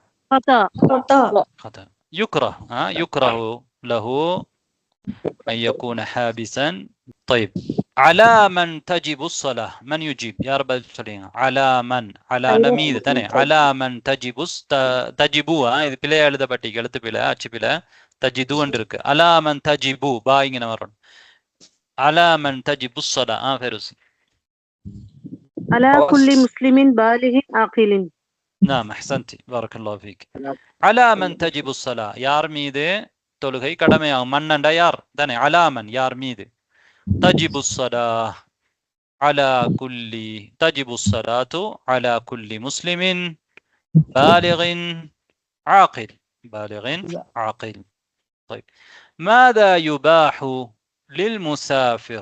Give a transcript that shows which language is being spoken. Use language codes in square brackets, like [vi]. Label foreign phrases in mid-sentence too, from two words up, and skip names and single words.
[ar] خطأ. يكره يكره له أن يكون حابسا. طيب، على من تجب الصلاة؟ من يجيب يا رب العالمين؟ على من؟ على نميذ تاني. على من تجب تجبوا [ta] இது பிழை எழுதப்பட்டிருக்கு, எழுத்து பிழை, அச்சு பிழை. தஜிதுன்னு இருக்கு. [ar] على من تجبوا [ta] பா இங்க வரணும். [ar] على من تجب الصلاة. فيروسي. على كل مسلم بالغ عاقل. نعم، أحسنتي، بارك الله فيك. على من تجب الصلاة. [ta] யார் மீது தொழுகை கடமையாகும்? மன்னண்டா யார் தானே. [ar] على من [ta] யார் மீது. [ar] تجب الصلاة على كل تجب الصلاة على كل مسلم بالغ عاقل. بالغ عاقل. طيب، ماذا يباح للمسافر؟